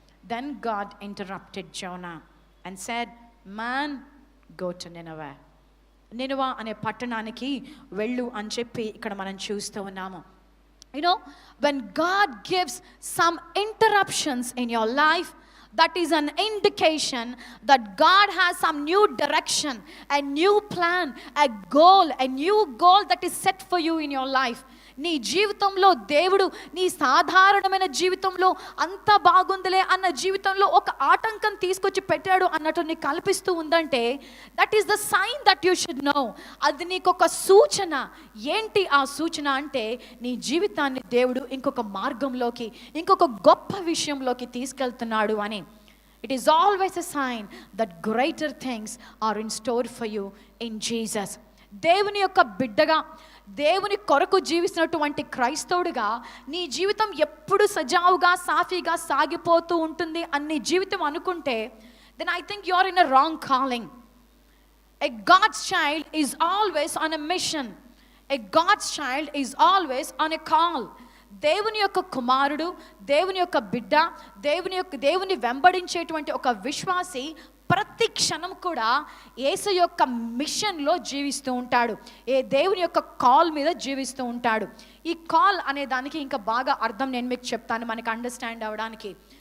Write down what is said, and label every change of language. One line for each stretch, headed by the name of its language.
English: Then God interrupted Jonah and said, man, go to Nineveh.
Telugu: నినవా అనే పట్టణానికి వెళ్ళు అని చెప్పి ఇక్కడ మనం చూస్తూ ఉన్నాము.
English: You know, when God gives some interruptions in your life, that is an indication that God has some new direction, a new plan, a new goal that is set for you in your life.
Telugu: నీ జీవితంలో దేవుడు నీ సాధారణమైన జీవితంలో అంత బాగుందిలే అన్న జీవితంలో ఒక ఆటంకం తీసుకొచ్చి పెట్టాడు అన్నట్టు నీకు కల్పిస్తూ ఉందంటే,
English: That is the sign that you should know.
Telugu: అది నీకు ఒక సూచన. ఏంటి ఆ సూచన అంటే, నీ జీవితాన్ని దేవుడు ఇంకొక మార్గంలోకి, ఇంకొక గొప్ప విషయంలోకి తీసుకెళ్తున్నాడు అని.
English: It is always a sign that greater things are in store for you in Jesus.
Telugu: దేవుని యొక్క బిడ్డగా, దేవుని కొరకు జీవిస్తున్నటువంటి క్రైస్తవుడిగా నీ జీవితం ఎప్పుడు సజావుగా సాఫీగా సాగిపోతూ ఉంటుంది అని నీ జీవితం అనుకుంటే,
English: then I think you are in a wrong calling. A God's child is always on a mission. A God's child is always on a call.
Telugu: దేవుని యొక్క కుమారుడు, దేవుని యొక్క బిడ్డ, దేవుని వెంబడించేటువంటి ఒక విశ్వాసి ప్రతి క్షణం కూడా యేసు యొక్క మిషన్లో జీవిస్తూ ఉంటాడు. దేవుని యొక్క కాల్ మీద జీవిస్తూ ఉంటాడు. ఈ కాల్ అనే దానికి ఇంకా బాగా అర్థం నేను మీకు చెప్తాను మనకి అండర్స్టాండ్ అవ్వడానికి.